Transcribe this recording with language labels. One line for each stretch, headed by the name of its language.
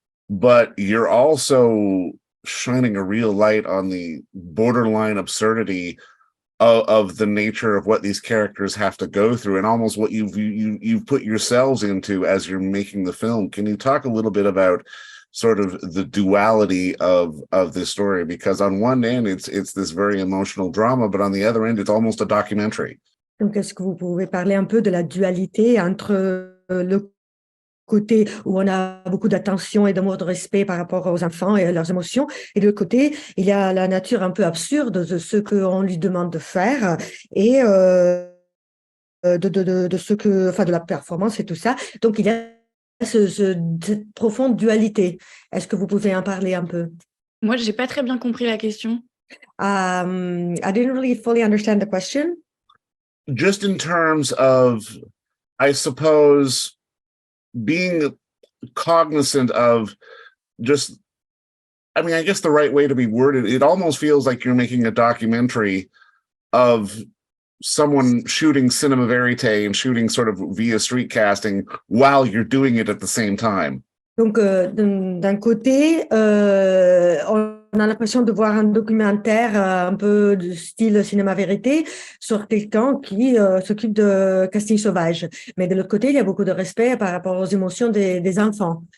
English: But you're also shining a real light on the borderline absurdity of the nature of what these characters have to go through, and almost what you've put yourselves into as you're making the film. Can you talk a little bit about sort of the duality of this story? Because on one end, it's this very emotional drama, but on the other end, it's almost a documentary.
French: Donc, est-ce que vous pouvez parler un peu de la dualité entre le côté où on a beaucoup d'attention et d'amour, de respect par rapport aux enfants et à leurs émotions, et de l'autre côté, il y a la nature un peu absurde de ce qu'on lui demande de faire et de ce que, enfin, de la performance et tout ça. Donc, il y a cette profonde dualité. Est-ce que vous pouvez en parler un peu? Moi, j'ai pas très bien compris la question.
English: I didn't really fully understand the question. Just in terms of, I suppose, being cognizant of just, I mean, I guess the right way to be worded, it almost feels like you're making a documentary of someone shooting cinema verite and shooting sort of via street casting while you're doing it at the same time.
French: Donc, d'un côté, on a l'impression de voir un documentaire un peu de style cinéma vérité sur quelqu'un qui s'occupe de casting sauvage. Mais de l'autre côté, il y a beaucoup de respect par rapport aux émotions des enfants.